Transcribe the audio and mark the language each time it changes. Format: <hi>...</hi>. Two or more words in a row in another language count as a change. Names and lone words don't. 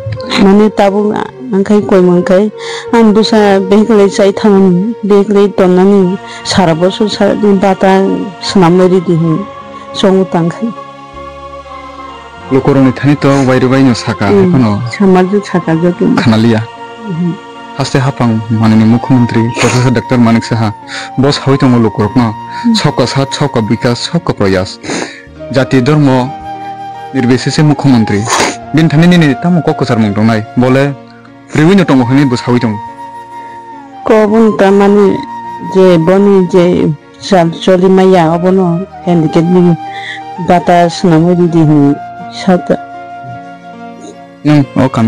<trp>माने ताबु आंखाय कोइ मंखाय आं दुसा बेगले साइ थांन बेगले तन्नानि सारा बसु सारा दिन बाता सनामरि दिहि संग तांखाय लोकरनि थानि तो वाइरुबाइनो साका एखनो समाज साका जतो खानालिया हास्ते हाफां माननीय मुख्यमंत्री प्रोफेसर डॉक्टर मानिक साहा बस हावै दङ लोकरकनो</trp> <hi>सबका साथ सबका विकास सबका प्रयास</hi> <bn>জাতি ধর্ম নির্বিশেষে</bn> <trp>मुख्यमंत्री बिन थानि नि तामो ककसार मुं दंनाय बोले फ्रिविनो दङ हनि बस हावै दङ कबुन तामानि जे बनि जे चलि माया अबनो हेन्डिकेप नि बाता सनामरि दिहि साता नों अ</trp>